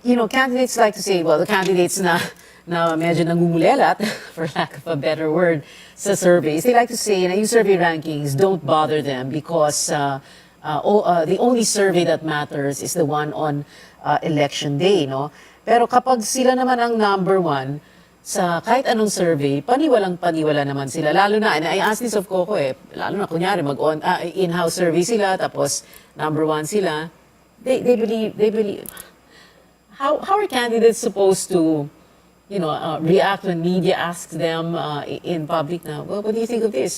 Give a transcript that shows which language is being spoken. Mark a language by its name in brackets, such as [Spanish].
[English] Candidates like to say, well, the candidates [Filipino] na medyo nangungulalat, [English] for lack of a better word, sa surveys, they like to say na yung survey rankings don't bother them because the only survey that matters is the one on election day, no? [Filipino] Pero kapag sila naman ang number one, sa kahit anong survey, paniwalang-paniwala naman sila. [English] Lalo na, and I asked this of Coco [Filipino] lalo na kunyari [English] in-house survey sila, [Filipino] tapos number one sila, [English] they believe, how are candidates supposed to, react when media asks them in public na, well, what do you think of this?